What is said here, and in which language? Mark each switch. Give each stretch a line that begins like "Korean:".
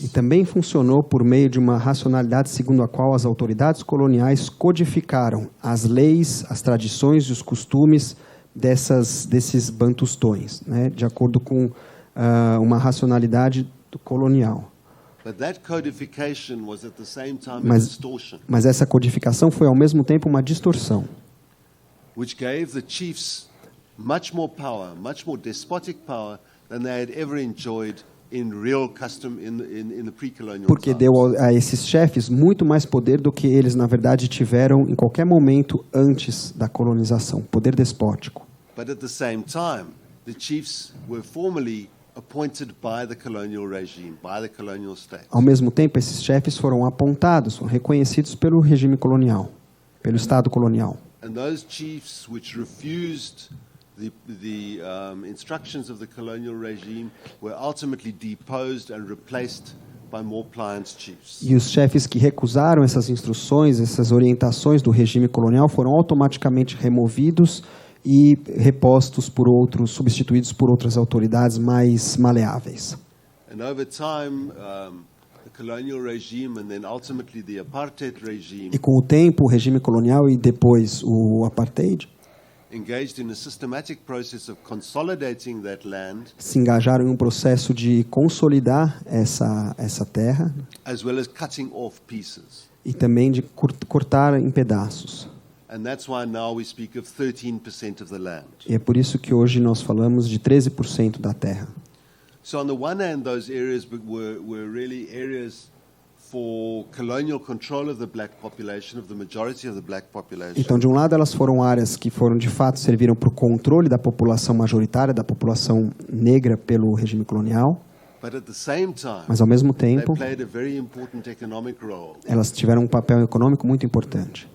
Portuguese: E também funcionou por meio de uma racionalidade segundo a qual as autoridades coloniais codificaram as leis, as tradições e os costumes desses bantustões, né, de acordo com uma racionalidade colonial.
English: But that codification was at the same time a distortion.
Portuguese: Mas essa codificação foi ao mesmo tempo uma distorção.
English: Which gave the chiefs much more power, much more despotic power than they had ever enjoyed in real custom in the pre-colonial
Portuguese: Porque deu a esses chefes muito mais poder do que eles, na verdade, tiveram em qualquer momento antes da colonização, poder despótico.
English: But at the same time, the chiefs were formally appointed by the colonial regime, by the colonial state.
Portuguese: Ao mesmo tempo, esses chefes foram apontados, foram reconhecidos pelo regime colonial, pelo Estado colonial.
English: And those chiefs which refused the instructions of the colonial regime were ultimately deposed and replaced by more pliant chiefs.
Portuguese: E os chefes que recusaram essas instruções, essas orientações do regime colonial, foram automaticamente removidos e repostos por outros, substituídos por outras autoridades mais maleáveis.
English: And over time, the colonial regime and then ultimately the apartheid regime
Portuguese: E com o tempo, o regime colonial e depois o apartheid
English: engaged in a systematic process of consolidating that land,
Portuguese: se engajaram em um processo de consolidar essa terra
English: as well as cutting off pieces.
Portuguese: e também de cortar em pedaços.
English: And that's why now we speak of 13% of the land.
Portuguese: E é por isso que hoje nós falamos de 13% da terra.
English: So on the one hand, those areas were really areas for colonial control of the black population, of the majority of the black population.
Portuguese: Então, de um lado, elas foram áreas que foram, de fato, serviram para o controle da população majoritária, da população negra pelo regime colonial.
English: But at the same time,
Portuguese: Mas, ao mesmo
English: they
Portuguese: tempo,
English: played a very important economic role.
Portuguese: elas tiveram um papel econômico muito importante.